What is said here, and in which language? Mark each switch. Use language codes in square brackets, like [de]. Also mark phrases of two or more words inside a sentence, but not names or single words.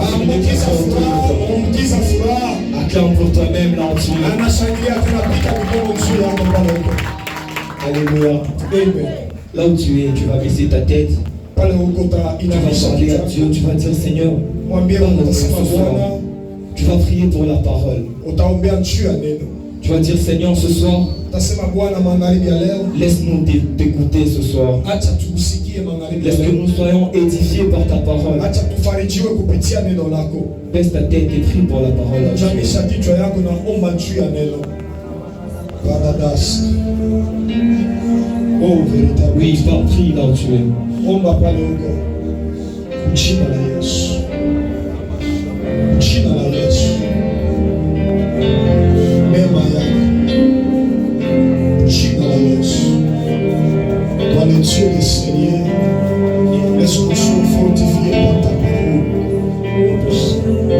[fr] Communique la joie autour de toi. Acclame pour toi-même là où tu es. Alléluia. Là où tu es, tu vas baisser ta tête. [sw] pale huko [fr] Tu vas [sw] utainamisha [fr] parler à [sw] kichwa, [fr] Dieu, tu vas dire Seigneur, [sw] mwambie Mungu, utasema Bwana, [fr] tu vas prier pour la parole. [sw] utaombea juu ya neno. [fr] Tu vas dire Seigneur, ce soir, [sw] Utasema Bwana, magharibi ya leo [fr] laisse-nous t'écouter ce soir. [sw] acha tukusikie magharibi ya [fr] Laisse que [sw] leo. [fr] nous soyons édifiés par ta parole. [sw] Acha tufarijiwe kupitia neno lako. [fr] Baisse ta tête et prie pour la parole. à Dieu. [sw] Jamisha kichwa yako na omba juu ya neno. Paradas. [fr] Oh, véritable. Oui, prie là où tu es. [sw] Omba pale huko. Jina la Yesu. Jina la Yesu. Mema yako. Jina la Yesu. [fr] Toi le Dieu des Seigneurs, laisse-nous sois fortifiés par ta parole.